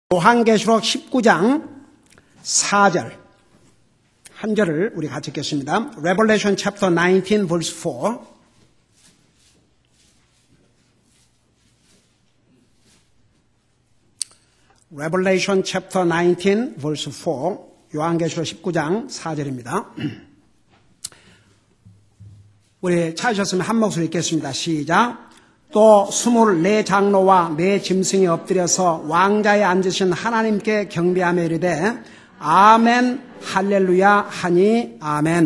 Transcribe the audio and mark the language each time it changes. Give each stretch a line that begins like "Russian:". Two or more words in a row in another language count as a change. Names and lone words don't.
Korean: 요한계시록 19장 4절 한 절을 우리 같이 읽겠습니다.
English: Revelation chapter 19 verse 4. Revelation chapter 19 verse 4.
Korean: 요한계시록 19장 4절입니다. 우리 찾으셨으면 한 목소리 읽겠습니다. 시작. 또 24장로와 네 짐승이 엎드려서 왕자에 앉으신 하나님께 경배하며 이르되 아멘 할렐루야 하니 아멘.